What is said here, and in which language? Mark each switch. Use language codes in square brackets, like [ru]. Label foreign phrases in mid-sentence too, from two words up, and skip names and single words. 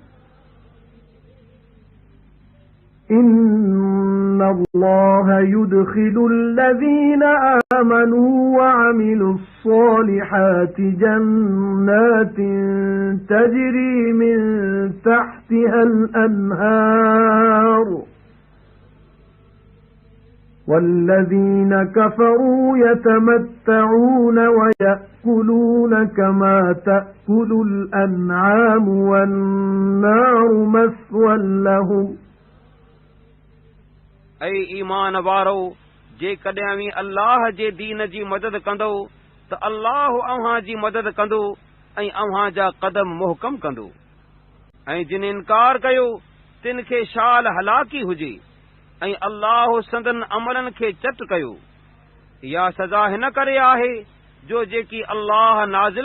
[ar] إِنَّ اللَّهَ يُدْخِلُ الَّذِينَ آمَنُوا وَعَمِلُوا الصَّالِحَاتِ جَنَّاتٍ تَجْرِي مِن تَحْتِهَا الْأَنْهَارُ وَالَّذِينَ كَفَرُوا يَتَمَتَّعُونَ وَيَأْكُلُونَ كَمَا تَأْكُلُ الْأَنْعَامُ وَالنَّارُ مَثْوًى لَهُمْ [sd] ऐं ईमान वारो जेकॾहिं अवीं अल्लाह जे दीन जी मदद कंदो त अल्लाह अव्हां जी मदद कंदो ऐं अव्हां जा क़दम मुहकम कंदो ऐं जिन इनकार कयो तिन खे शाल हलाकी हुजे ऐं अल्लाह संदन अमलनि खे चट कयो या सज़ा हिन करे आहे जो जेकी अल्लाह नाज़िल